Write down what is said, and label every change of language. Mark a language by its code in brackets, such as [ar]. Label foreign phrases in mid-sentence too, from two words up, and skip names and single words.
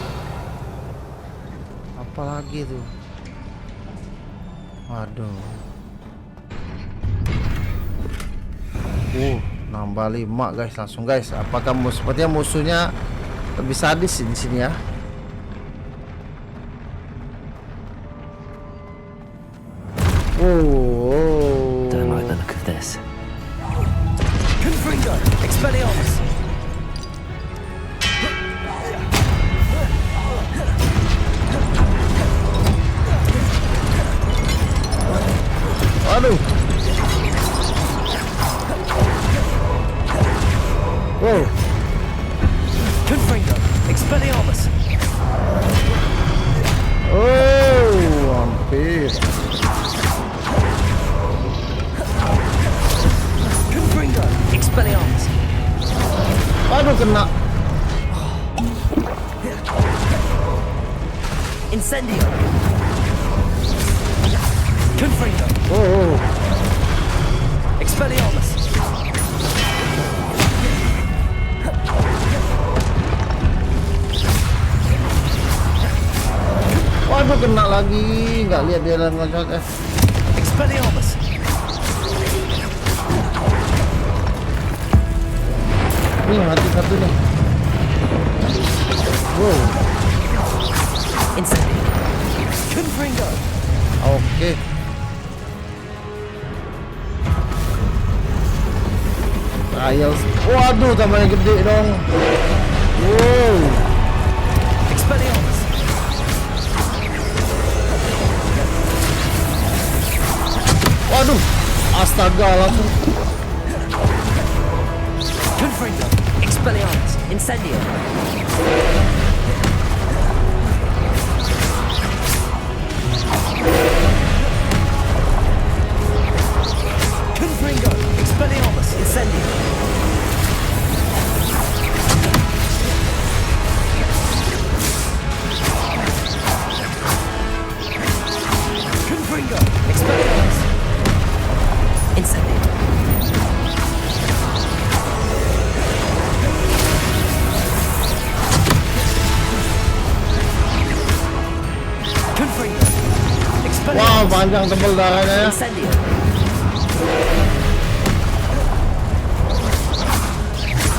[id] Apalagi tuh? Waduh. Nambah 5 guys, langsung guys. Apakah sepertinya musuhnya lebih sadis di sini ya? [en] Don't like the look of this. [id] Confringo, Expelliarmus. Aduh. Wow. Confringo, Expelliarmus. Hampir. Confringo, Expelliarmus. Aduh, kena. Incendio. Confringo. Expelliarmus. Waduh, kena lagi. Nggak lihat dia loncat Expelliarmus. Nih, mati satu nih. Wow. Incendio. Confringo. Oke. Trials. Waduh, tambahnya gede dong. Wow. Expelliarmus. Waduh, astaga, langsung. Confringo, Expelliarmus, Incendio. Confringo, Expelliarmus, Incendio. Confringo, Expelliarmus, Incendio. Confringo, Wow, panjang tebel darahnya ya. Incendio.